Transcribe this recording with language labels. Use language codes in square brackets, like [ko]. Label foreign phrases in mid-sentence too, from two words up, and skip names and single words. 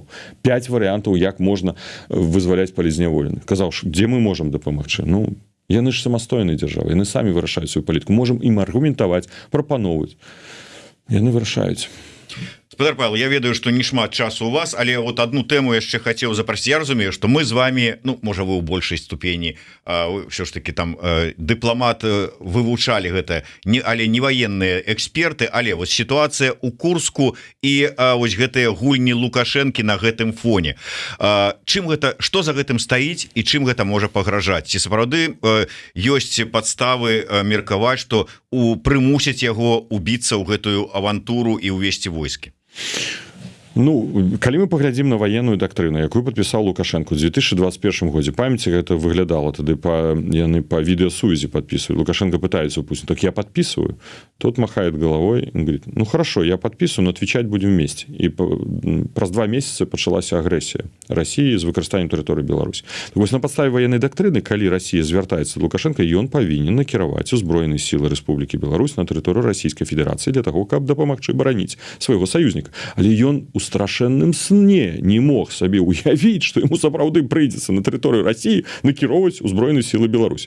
[be] 5 варыянтаў, як можна вызваляць палітзняволеных. Казаў, дзе мы можам дапамагчы? Ну, яны ж самастойныя дзяржавы, яны самі вырашаюць сваю палітыку. Можам ім аргументаваць, прапаноўваць. Яны вырашаюць. Спадар Павел, я ведаю, что не шмат часу у вас, але вот одну тему яшчэ [ru] хотел запросить. [be] Я разумею, что мы с вами, ну, можа вы у большей ступені все ж таки там дыпламат вывучали гэта, але [ru] не военные эксперты, [be] але вот ситуация у Курску и вот гэтыя гульні Лукашэнкі на гэтым фоне. Чым гэта, что за гэтым стаіць и чым гэта можа пагражаць? Ці сапраўды ёсць подставы меркаваць, что прымусяць яго убіцца ў гэтую авантуру і увесці войскі? Ну, калі мы паглядзім на военную дактрыну, якую падпісаў Лукашенко ў 2021 годзе, памяці гэта выглядала тады яны по відэасувязі падпісваюць. Лукашенко пытаецца у Путина: так [ru] я подписываю. Тот махает головой и говорит: ну хорошо, я подписываю, но отвечать будем вместе. [be] И праз 2 месяцы пачалася агрэсія России з выкарыстаннем тэрыторыі Беларусі. Так вось, на падставе военной дактрыны, калі Россия звяртаецца да Лукашенко, ён павінен накіраваць узброеныя сілы Рэспублікі Беларусь на тэрыторыю Расійскай Федэрацыі для того, каб дапамагчы бараніць свайго саюзніка. Але ён у страшэнным сне не мог сабе уявіць, што яму сапраўды прыйдзецца на тэрыторыю России накіроўваць узброеныя сілы Беларусь.